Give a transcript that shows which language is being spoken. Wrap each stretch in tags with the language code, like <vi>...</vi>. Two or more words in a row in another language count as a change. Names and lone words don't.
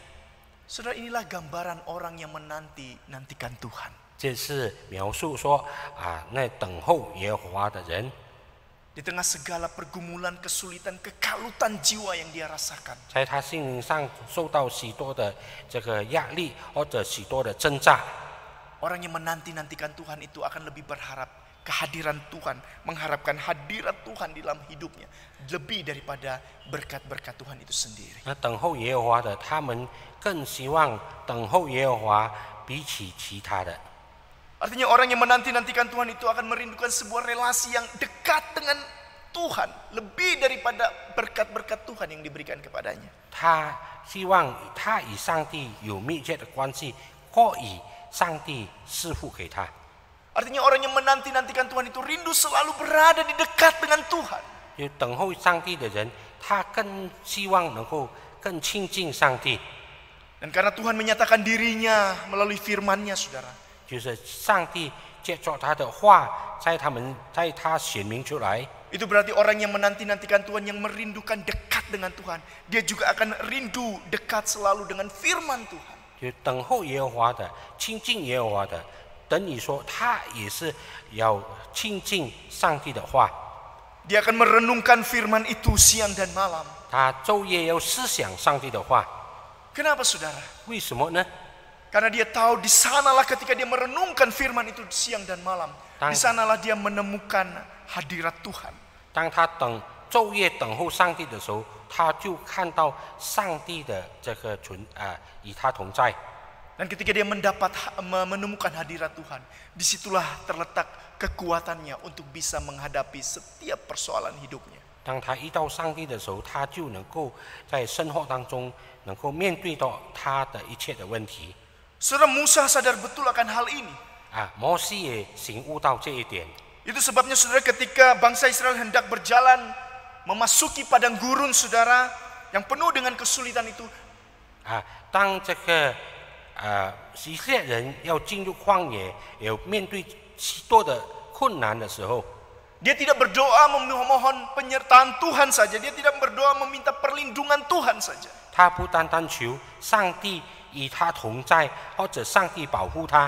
<id>Saudara, inilah gambaran orang yang menanti-nantikan Tuhan.</id> <zh>这是描述说那等候耶和华的人。</zh> <id>Di tengah segala pergumulan, kesulitan, kekalutan jiwa yang dia rasakan.</id> <zh>在他心灵上受到许多的这个压力或者许多的挣扎。</zh> <id>Orang yang menanti-nantikan Tuhan itu akan lebih berharap kehadiran Tuhan, mengharapkan hadirat Tuhan di dalam hidupnya lebih daripada berkat-berkat Tuhan itu sendiri.</id> <zh>那等候耶和华的，他们更希望等候耶和华比起其他的。</zh> <id>Artinya orang yang menanti-nantikan Tuhan itu akan merindukan sebuah relasi yang dekat dengan Tuhan lebih daripada berkat-berkat Tuhan yang diberikan kepadanya.</id> <zh>他希望他与上帝有密切的关系，或以上帝赐福给他。</zh> <id>Artinya orang yang menanti-nantikan Tuhan itu rindu selalu berada di dekat dengan Tuhan.</id> <zh>有等候上帝的人，他更希望能够更亲近上帝。</zh> <id>Dan karena Tuhan menyatakan dirinya melalui firman-Nya, saudara.</id> <zh>就是上帝借着他的话，在他显明出来。</zh> <id>Itu berarti orang yang menanti-nantikan Tuhan, yang merindukan dekat dengan Tuhan, dia juga akan rindu dekat selalu dengan firman Tuhan.</id> <zh>就等候耶和华的，亲近耶和华的，等于说他也是要亲近上帝的话。</zh> <id>Dia akan merenungkan firman itu siang dan malam.</id> <zh>他昼夜要思想上帝的话。</zh> <id>Kenapa, saudara?</id> <zh>为什么呢？</zh> <id>Karena dia tahu di sanalah ketika dia merenungkan firman itu siang dan malam. Di sanalah dia menemukan hadirat Tuhan.</id> <zh>当他昼夜等候上帝的时候，他就看到上帝的这个与他同在。</zh> <id>Dan ketika dia menemukan hadirat Tuhan, disitulah terletak kekuatannya untuk bisa menghadapi setiap persoalan hidupnya.</id> <zh>当他遇到上帝的时候，他就能够在生活当中能够面对到他的一切的问题。</zh> <id>Saudara, Musa sadar betul akan hal ini.</id> <zh>摩西也醒悟到这一点。</zh> <id>Itu sebabnya saudara, ketika bangsa Israel hendak berjalan memasuki padang gurun saudara yang penuh dengan kesulitan itu,</id> <zh>当这个以色列人要进入旷野，有面对许多的困难的时候，</zh> <id>dia tidak berdoa memohon penyertaan Tuhan saja, dia tidak berdoa meminta perlindungan Tuhan saja.</id> <zh>他不单单求上帝与他同在，或者上帝保护他，</zh>